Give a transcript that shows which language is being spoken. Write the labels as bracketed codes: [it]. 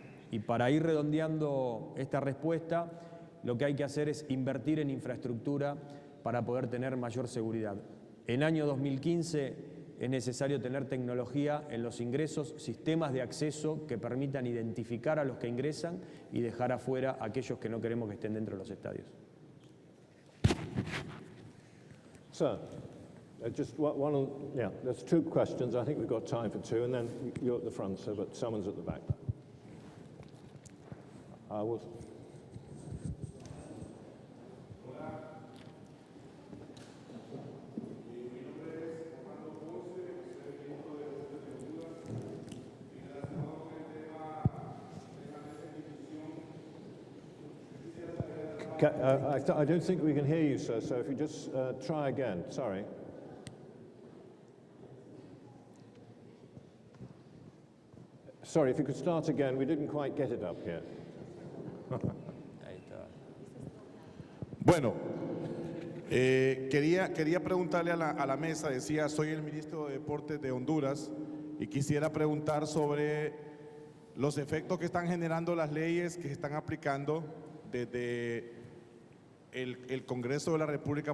[es] Y para ir redondeando esta respuesta, lo que hay que hacer es invertir en infraestructura para poder tener mayor seguridad. En año 2015 es necesario tener tecnología en los ingresos, sistemas de acceso que permitan identificar a los que ingresan y dejar afuera a aquellos que no queremos que estén dentro de los estadios. [en] Sir, just one, yeah, there's two questions. I think we've got time for two, and then you're at the front, sir, but someone's at the back. I don't think we can hear you, sir, so if you just try again. Sorry. Sorry, if you could start again. We didn't quite get it up here. [es] Ahí está. Bueno, quería preguntarle a la mesa, decía, soy el ministro de Deportes de Honduras y quisiera preguntar sobre los efectos que están generando las leyes que se están aplicando desde el Congreso de la República.